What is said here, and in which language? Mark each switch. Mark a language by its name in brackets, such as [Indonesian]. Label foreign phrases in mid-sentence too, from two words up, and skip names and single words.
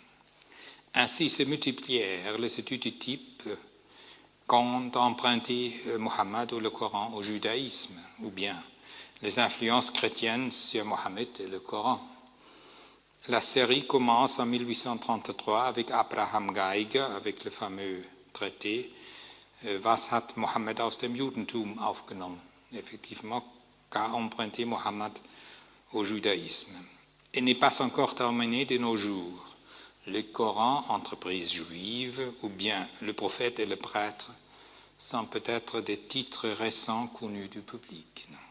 [French] Ainsi se multiplièrent les études du type qu'ont emprunté Mohammed ou le Coran au judaïsme, ou bien les influences chrétiennes sur Mohammed et le Coran. La série commence en 1833 avec Abraham Geiger, avec le fameux traité [German] Was hat Mohammed aus dem Judentum aufgenommen? [French] Effectivement, qu'a emprunté Mohammed au judaïsme. Et n'est pas encore terminé de nos jours. Le Coran, entreprise juive, ou bien le prophète et le prêtre sont peut-être des titres récents connus du public.